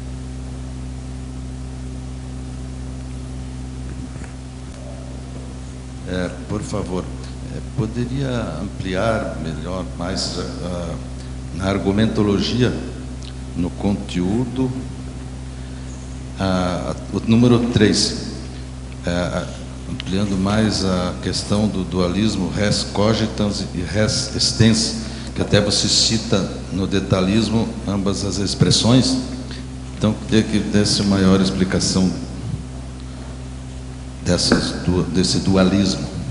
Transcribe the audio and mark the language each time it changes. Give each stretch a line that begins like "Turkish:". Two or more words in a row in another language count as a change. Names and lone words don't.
Portuguese: Por favor, poderia ampliar melhor, mais na argumentologia, no conteúdo, o número 3, ampliando mais a questão do dualismo
Latin: res cogitans
Portuguese: e
Latin: res extensa,
Portuguese: que até você cita no detalhismo ambas as expressões. Então, queria que desse maior explicação desse dualismo.